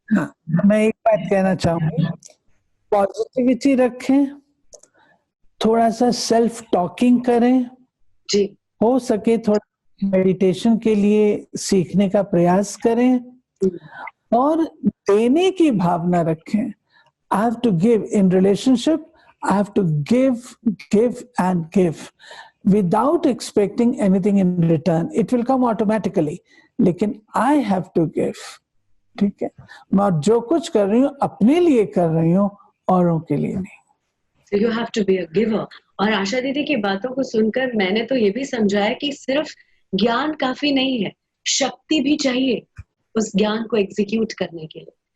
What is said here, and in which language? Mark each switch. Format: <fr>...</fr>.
<hi>हाँ, मैं एक बात कहना चाहूंगी, पॉजिटिविटी रखें, थोड़ा सा सेल्फ टॉकिंग करें, जी हो सके थोड़ा मेडिटेशन के लिए सीखने का प्रयास करें, और देने की भावना रखें।</hi> <en>I have to give in relationship. I have to give and give without expecting anything in return. It will come automatically. लेकिन I have to give.</en> <hi>ठीक है, मैं जो कुछ कर रही हूँ अपने लिए कर रही हूँ, औरों के लिए नहीं।</hi> <en>So you have to be a giver.</en> <hi>और आशा दीदी की बातों को सुनकर मैंने तो ये भी समझा है कि सिर्फ ज्ञान काफी नहीं है, शक्ति भी चाहिए उस ज्ञान को एग्जीक्यूट करने के लिए।</hi>